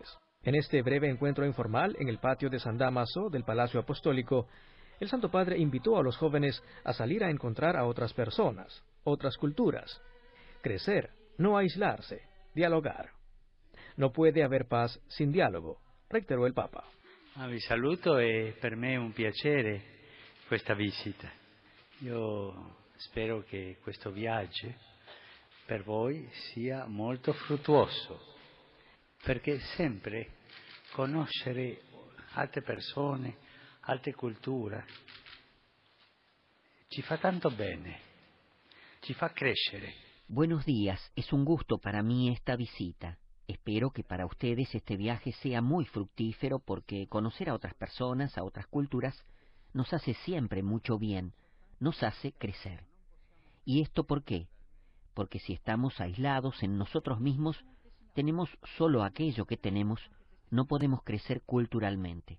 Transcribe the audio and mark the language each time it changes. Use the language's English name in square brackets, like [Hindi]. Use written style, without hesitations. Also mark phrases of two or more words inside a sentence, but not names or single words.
[Spanish] En este breve encuentro informal en el patio de San Dámaso del Palacio Apostólico, el Santo Padre invitó a los jóvenes a salir a encontrar a otras personas, otras culturas, crecer, no aislarse, dialogar. No puede haber paz sin diálogo, [Italian] reiterò il Papa. Vi saluto e per me è un piacere questa visita. Io spero che questo viaggio per voi sia molto fruttuoso, perché sempre conoscere altre persone, altre culture, ci fa tanto bene, ci fa crescere. [Spanish] Buenos días, es un gusto para mí esta visita. Espero que para ustedes este viaje sea muy fructífero porque conocer a otras personas, a otras culturas, nos hace siempre mucho bien, nos hace crecer. ¿Y esto por qué? Porque si estamos aislados en nosotros mismos, tenemos solo aquello que tenemos, no podemos crecer culturalmente.